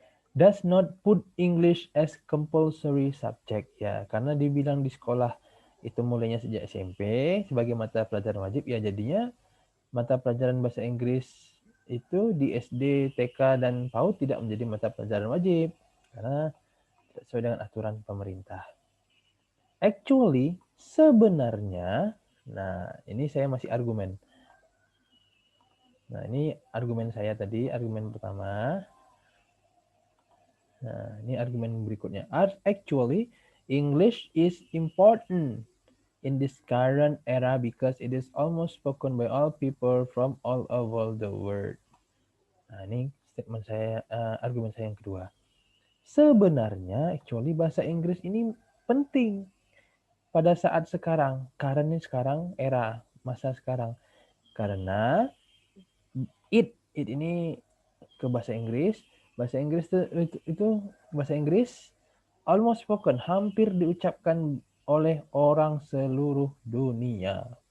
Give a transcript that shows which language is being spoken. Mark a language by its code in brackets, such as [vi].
[en] Does not put English as compulsory subject. [id] Ya, karena dibilang di sekolah itu mulainya sejak SMP sebagai mata pelajaran wajib, ya jadinya mata pelajaran bahasa Inggris itu di SD, TK, dan PAUD tidak menjadi mata pelajaran wajib karena tidak sesuai dengan aturan pemerintah. Actually, sebenarnya, nah ini saya masih argumen. Nah ini argumen saya tadi, argumen pertama. Nah ini argumen berikutnya. [en] Actually, English is important in this current era because it is almost spoken by all people from all over the world. [id] Nah, ini statement saya, argumen saya yang kedua. Sebenarnya, actually bahasa Inggris ini penting pada saat sekarang, karena sekarang era masa sekarang. Karena it ini ke bahasa Inggris itu bahasa Inggris [en] almost spoken, [id] hampir diucapkan oleh orang seluruh dunia.